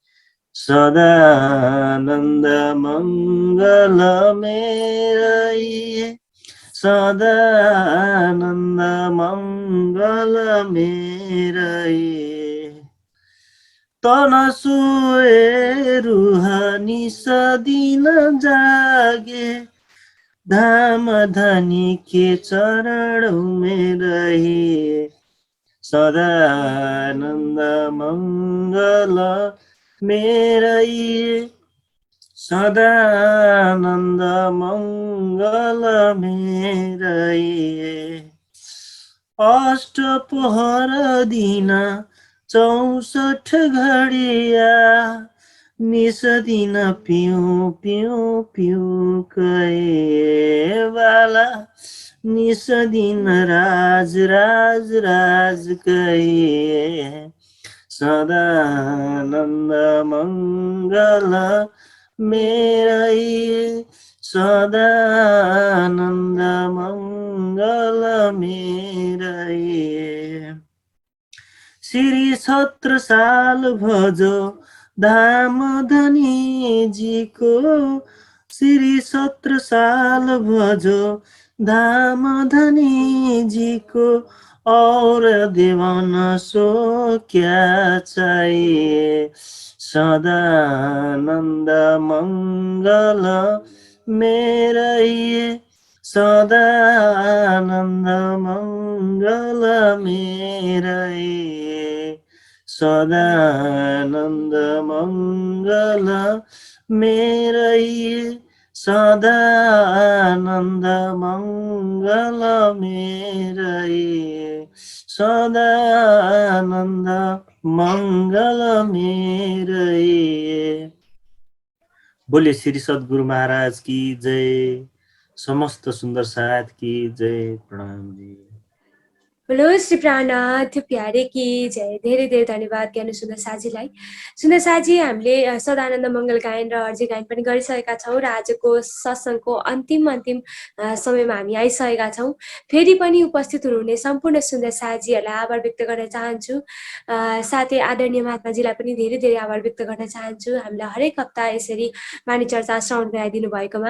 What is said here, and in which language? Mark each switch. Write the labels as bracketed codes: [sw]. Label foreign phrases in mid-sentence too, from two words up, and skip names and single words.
[hi] सदानन्द मङ्गल मेरै सदानन्द मङ्गल मेरै तनसोए रुहानी सदिन जागे धाम धनी के चरण मेरै सदानन्द मङ्गल मेरै सदानन्द मङ्गलमय अष्टपहर दिन 64 घडिया निस दिन पिउँ पिउँ पिउँ कहे बाला निस दिन राज राज राज कहे सदानन्द मङ्गल मेरै सदानन्द मङ्गल मेरै श्री छत्रसाल भजो धाम धनीजीको श्री छत्रसाल भजो धाम धनीजीको और देवन सो क्या चाहिए सदानन्द मङ्गल मेरै सदानन्द मङ्गल मेरै सदानन्द मङ्गल मेरै सदानन्द मङ्गल मेरै सदानन्द मङ्गल मेरै। बोले श्री सद्गुरु महाराज की जय, समस्त सुन्दर साथ की जय। प्रणाम जी। बोलो श्री प्राणनाथ प्यारे की जय। [ne] धेरै धेरै धन्यवाद ज्ञानु सुन्दर साजीलाई। सुन्दर साजी, हामीले सदानन्द मङ्गल गायन र अर्जी गायन पनि गरिसकेका छौँ र आजको सत्सङ्गको अन्तिम समयमा हामी आइसकेका छौँ। फेरि पनि उपस्थित हुनुहुने सम्पूर्ण सुन्दर साजीहरूलाई आभार व्यक्त गर्न चाहन्छु। साथै आदरणीय महात्माजीलाई पनि धेरै धेरै आभार व्यक्त गर्न चाहन्छु, हामीलाई हरेक हप्ता यसरी वाणी चर्चा श्रवण गराइदिनु भएकोमा।